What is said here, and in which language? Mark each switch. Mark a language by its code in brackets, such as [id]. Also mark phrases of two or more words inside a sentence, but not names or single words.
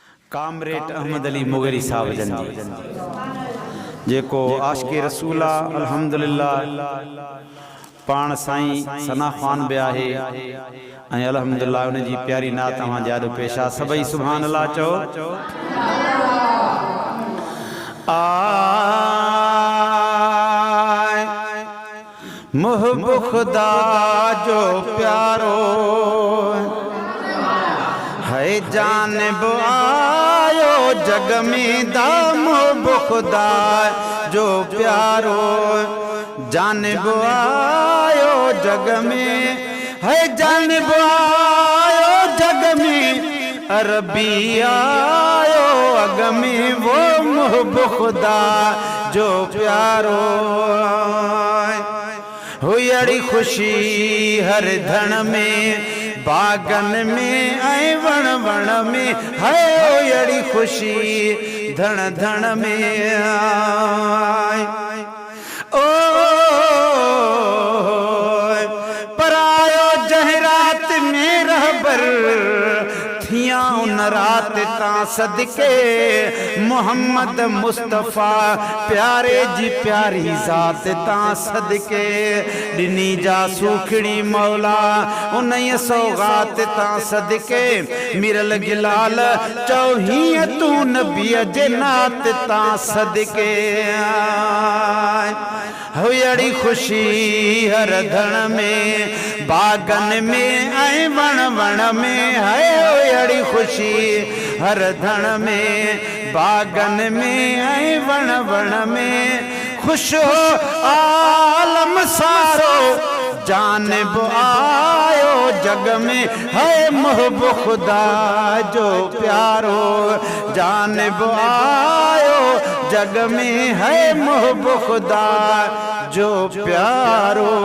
[sd] कामरेड अहमद अली मुगरी साहब जन जी जेको आशिक़ रसूल अल्हम्दुलिल्लाह पाण साईं सना ख़ान बि आहे ऐं अल्हम्दुलिल्लाह उन जी प्यारी नात तव्हां यादि पेश आहे। सभई [ar] سبحان الله [sd] चओ। मुहब्बत खुदा जो प्यारो है जानिब आयो जग में दा। मुहब्बत खुदा जो प्यारो जानिब आयो जग में है जानिब आयो जग में अरबी आयो अग में वो मुहब्बत खुदा जो प्यारो हुई खुशी हर धन में बागन में ऐं वण वण में है हुई खुशी धन धन में ओ परायो जहरात में रहबर थिया उन रात ता सदके मोहम्मद मुस्तफ़ा प्यारे जी प्यारी ज़ात ता सदके दिनी जा सुखड़ी मौला उन सौगात ता सदके मिरल गिलाल चौही तू नबी जन्नत ता सदके हुई खुशी हर धन में बागन में ऐं वण वण में है हुई खुशी हर धन में बागन में ऐं वण वण में खुश हो आलम सारो जानिब आयो जग में है मुहब्बत खुदा जो प्यारो जानिब आयो जग में है मुहब्बत खुदा जो प्यारो